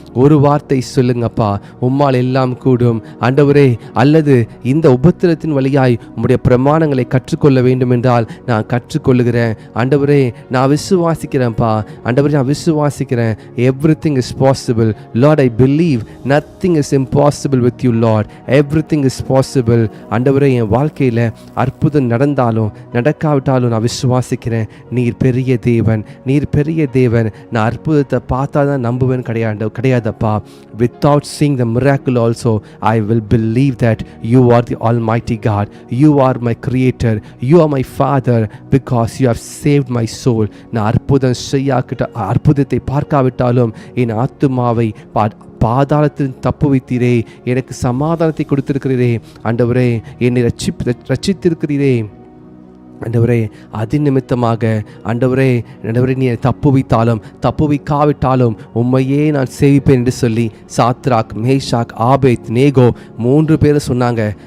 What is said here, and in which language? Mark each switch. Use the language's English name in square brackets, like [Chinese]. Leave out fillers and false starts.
[Tamil] ஒரு வார்த்தை சொல்லுங்க, அப்பா உம்மால் எல்லாம் கூடும் ஆண்டவரே. அல்லது இந்த உபத்திரத்தின் வழியாய் உம்முடைய பிரமாணங்களை கற்றுக்கொள்ள வேண்டும் என்றால் நான் கற்றுக்கொள்ளுகிறேன் ஆண்டவரே. நான் விசுவாசிக்கிறேன்ப்பா ஆண்டவரே, நான் விசுவாசிக்கிறேன். [English] Everything is possible. Lord, I believe nothing is impossible with you, Lord. Everything is possible. [Tamil] ஆண்டவரே, என் வாழ்க்கையில் அற்புதம் நடந்தாலும் நடக்காவிட்டாலும் நான் விசுவாசிக்கிறேன். நீர் பெரிய தேவன், நீர் பெரிய தேவன். நான் அற்புதத்தை பார்த்தா தான் நம்புவேன் கிடையாதப்பா. [English] Without seeing the miracle also, I will believe that you are the Almighty God. You are my creator. You are my Father because you have saved my soul. [Tamil] நான் அற்புதத்தை பார்க்காவிட்டாலும் என் ஆத்துமாவை பாதாளத்தில் தப்பு வைத்தீரே, எனக்கு சமாதானத்தை கொடுத்திருக்கிறீரே ஆண்டவரே, என்னை ரட்சித்திருக்கிறீரே ஆண்டவரே. அது நிமித்தமாக ஆண்டவரே நீ தப்பு வைக்காவிட்டாலும் உம்மையே நான் சேவிப்பேன் என்று சொல்லி சாத்ராக், மேஷாக், ஆபேத் நேகோ 3 பேரும் சொன்னாங்க.